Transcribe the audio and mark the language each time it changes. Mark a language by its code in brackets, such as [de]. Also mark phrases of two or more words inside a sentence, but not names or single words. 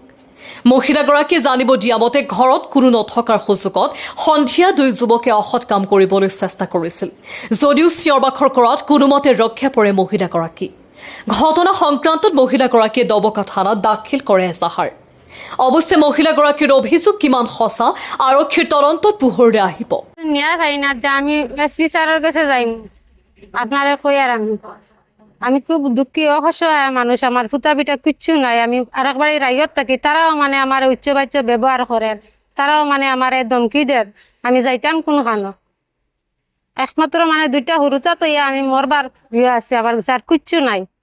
[as] মহিলাগৰাকীয়ে জানিব দিয়া মতে ঘৰত কোনো নথকাৰ সুযোগত সন্ধিয়া দুই যুৱকে অসৎ কাম কৰিবলৈ চেষ্টা কৰিছিল। যদিও চিঞৰ বাখৰ কৰাত কোনোমতে ৰক্ষা পৰে মহিলাগৰাকী। ঘটনা সংক্ৰান্তত মহিলাগৰাকীয়ে দবকা থানাত দাখিল কৰে এজাহাৰ। অৱশ্যে মহিলাগৰাকীৰ অভিযোগ কিমান সঁচা আৰক্ষীৰ তদন্তত পোহৰলৈ আহিব। [bn] আমি এসপি স্যারের কাছে যাইম আপনারা কই আর আমি খুব দুঃখী অসহায় মানুষ, আমার ফুটা পিঠা কিচ্ছু নাই। আমি আরেকবার রাইয়ত থাকি, তারাও মানে আমার উচ্চ বাচ্চ ব্যবহার করেন, তারাও মানে আমার ধমকি দেন। আমি যাইতাম কোনখানো একমাত্র মানে দুইটা হুরুতা তো আমি মরবার ইয়ে আছে, আমার স্যার কিচ্ছু নাই।